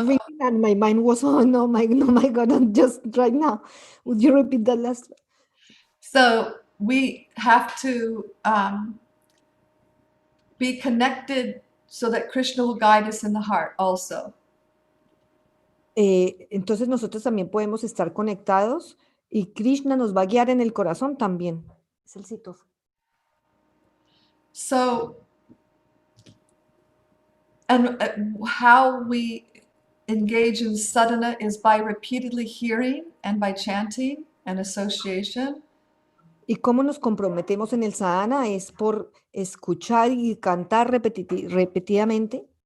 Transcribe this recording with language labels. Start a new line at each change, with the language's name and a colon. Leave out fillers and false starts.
English: ringing and my mind was on. Oh my God, I'm just right now. Would you repeat that last? so we have to be connected so that Krishna will guide us in the heart also.
Spanish: Entonces nosotros también podemos estar conectados y Krishna nos va a guiar en el corazón también. Es el sitio.
English: So, and how we engage in sadhana is by repeatedly hearing and by chanting and association.
Spanish: Y cómo nos comprometemos en el sadhana es por escuchar y cantar repetidamente.